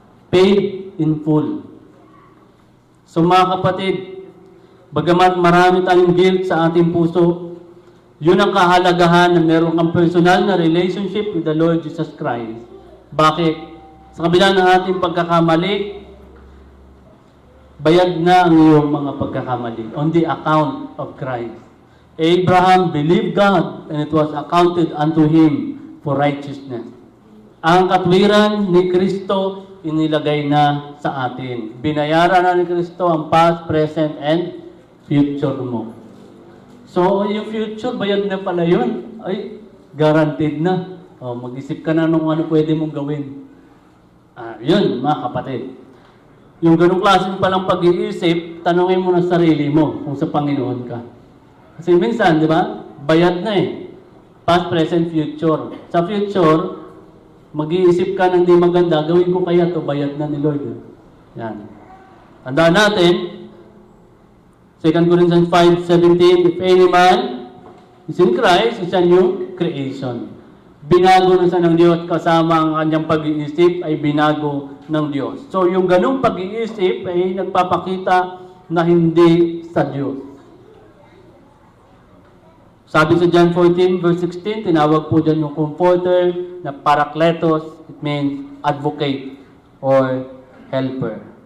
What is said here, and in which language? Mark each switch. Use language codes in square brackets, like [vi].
[en] Paid in full. [tl] So mga kapatid, bagamat marami tayong guilt sa ating puso, yun ang kahalagahan na meron kang personal na relationship [en] with the Lord Jesus Christ. [tl] Bakit? Sa kabila ng ating pagkakamali, bayad na ang iyong mga pagkakamali [en] on the account of Christ. Abraham believed God and it was accounted unto him for righteousness. [tl] Ang katwiran ni Kristo inilagay na sa atin. Binayaran na ni Kristo ang past, present, and future mo. So, yung future, bayad na pala yun. Ay, guaranteed na. O, mag-isip ka na nung ano pwede mong gawin. Yun, mga kapatid. Yung ganung klaseng palang pag-iisip, tanongin mo na sarili mo kung sa Panginoon ka. Kasi minsan, di ba, bayad na eh. Past, present, future. Sa future, mag-iisip ka ng di maganda, gawin ko kaya to bayad na ni Lord. Yan. Tandaan natin, [en] 2 Corinthians 5:17, if any man is in Christ, is a new creation. [tl] Binago na siya ng Diyos kasama ang kanyang pag-iisip ay binago ng Diyos. So yung ganung pag-iisip ay nagpapakita na hindi sa Diyos. Sabi sa John 14 verse 16, tinawag po dyan yung comforter na parakletos, [en] it means advocate or helper.